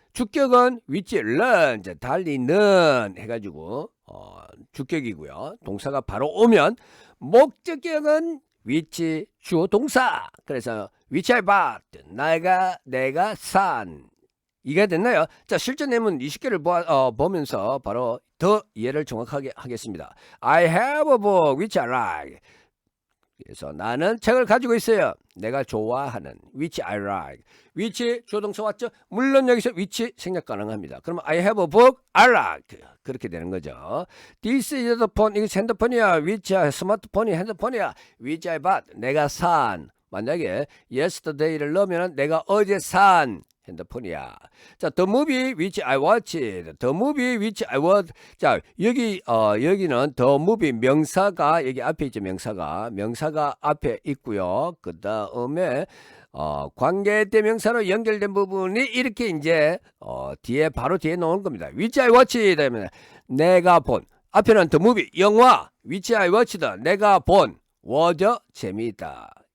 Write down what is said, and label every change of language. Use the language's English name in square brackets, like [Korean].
[Korean] 주격은 위치 run, 달리는 해가지고 주격이고요. 동사가 바로 오면 목적격은 위치 주어 동사. 그래서 [English] which I bought, [Korean] 내가 산. 이해가 됐나요? 자, 실전 내문 20개를 보면서 바로 더 이해를 정확하게 하겠습니다. [English] I have a book which I like. [Korean] 그래서 나는 책을 가지고 있어요. 내가 좋아하는 [English] which I like. [Korean] which 주어 동사 왔죠? 물론 여기서 which 생략 가능합니다. [English] 그러면 I have a book I like. [Korean] 그렇게 되는 거죠. [English] This is the phone. [Korean] 이거 핸드폰이야. which 스마트폰이 핸드폰이야. [English] which I bought. [Korean] 내가 산. 만약에 yesterday를 넣으면 내가 어제 산 핸드폰이야. [English] 자, the movie which I watched. the movie which I watched. [Korean] 자, 여기는 the movie 명사가 여기 앞에 있죠. 명사가 앞에 있고요. 그 다음에 관계대명사로 연결된 부분이 이렇게 이제 바로 뒤에 놓은 겁니다. [English] which I watched [Korean] 되면 내가 본. [English] 앞에는 the movie 영화 which I watched [Korean] 내가 본 [English] was [Korean] 재미있다.